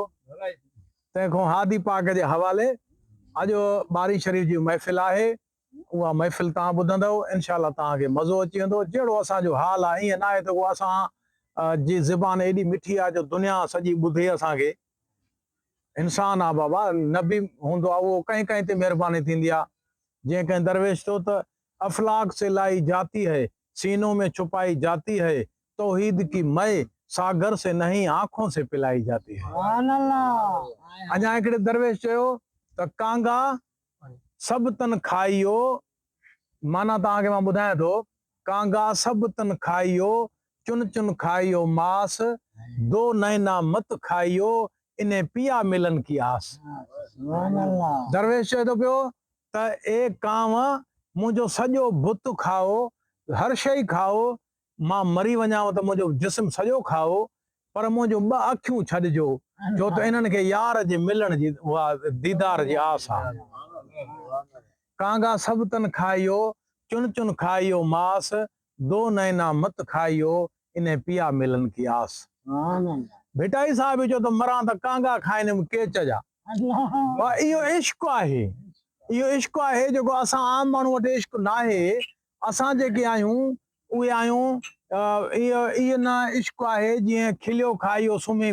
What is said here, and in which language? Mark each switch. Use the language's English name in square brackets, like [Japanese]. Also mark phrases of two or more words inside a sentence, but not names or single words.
[Sindhi] तंहिंखां हादी पाक जे हवाले अॼु 12 शरीफ़ जी महफ़िल आहे, उहा महफ़िल तव्हां ॿुधंदव, इनशाअल्लाह तव्हांखे मज़ो अची वेंदो। जहिड़ो असांजो हाल आहे ईअं न आहे त उहा असां जी ज़बान एॾी मिठी आहे जो दुनिया सॼी ॿुधे असांखे। इंसान आहे बाबा, नबी हूंदो आहे उहो कंहिं कंहिं ते महिरबानी थींदी आहे। जीअं कंहिं दरवेश चयो त [Hindi] अफलाक से लाई जाती है, सीनों में छुपाई जाती है, तौहीद की मय सागर से नहीं आंखों से पिलाई जाती है। [Sindhi] अञा हिकिड़े दरवेश चयो त [Punjabi] ਕਾਂਗਾ ਸਭੁ ਤਨ ਖਾਇਓ, [Sindhi] माना तव्हांखे मां ॿुधायां थो, [Punjabi] ਕਾਂਗਾ ਸਭੁ ਤਨ ਖਾਇਓ, ਚੁਨ ਚੁਨ ਖਾਇਓ ਮਾਂਸ, ਦੋ ਨੈਨਾ ਮਤ ਖਾਇਓ, ਇਨ੍ਹੇਂ ਪਿਆ ਮਿਲਨ ਕੀ ਆਸ। [Sindhi] दरवेश चए थो पियो त ए कांव, मुंहिंजो सॼो बुत खाओ, हर शइ खाओ, मां मरी वञांव त मुंहिंजो जिस्म सॼो खाओ, पर मुंहिंजो 2 अखियूं छॾिजो, छो त इन्हनि खे यार जे मिलण जी उहा दीदार जी आस आहे। [Punjabi] ਕਾਂਗਾ ਸਭੁ ਤਨ ਖਾਇਓ, ਚੁਨ ਚੁਨ ਖਾਇਓ ਮਾਂਸ, ਦੋ ਨੈਨਾ ਮਤ ਖਾਇਓ, ਇਨ੍ਹੇਂ ਪਿਆ ਮਿਲਨ ਕੀ ਆਸ। [Sindhi] भिटाई साहब जो तो मरां त कांगा खाइनि केच जा। इहो इश्क आहे, इहो इश्क आहे जेको असां आम माण्हू वटि इश्क न आहे। असां जेके आहियूं उहे आहियूं इहो न इश्क आहे जीअं खिलियो खाइयो सुम्ही।